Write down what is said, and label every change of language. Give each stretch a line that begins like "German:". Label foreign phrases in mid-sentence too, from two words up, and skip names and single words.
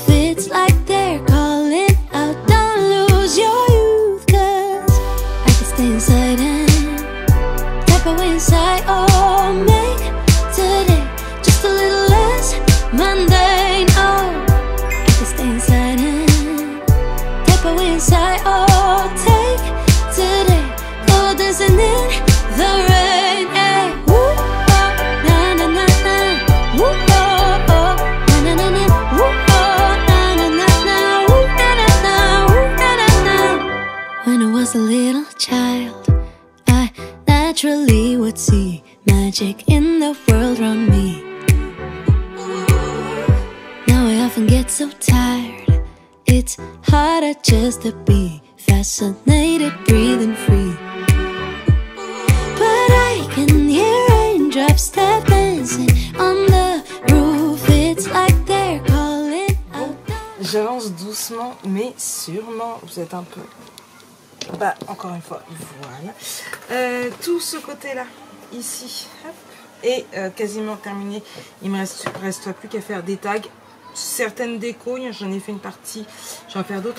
English: It's like they're calling out, don't lose your youth, 'cause I can stay inside and tap away inside. Oh, make today just a little less mundane. Oh, I can stay inside and tap away inside. Oh, take today, go dancing in the rain. Hey, woo, oh, na na na na, woo, oh, oh, na na na, woo, oh, na na na na, woo, na na na, woo, na na na. When I was a little child, I naturally would see magic in the world around me. Now I often get so tired, it's harder just to be fascinated, breathing free. But I can hear raindrops tap dancing on the roof. It's like they're calling out.
French: J'avance doucement mais sûrement. Vous êtes un peu... Bah, encore une fois, voilà. Tout ce côté-là, ici, hop, est quasiment terminé. Il me reste plus qu'à faire des tags. Certaines décos, j'en ai fait une partie, j'en vais faire d'autres.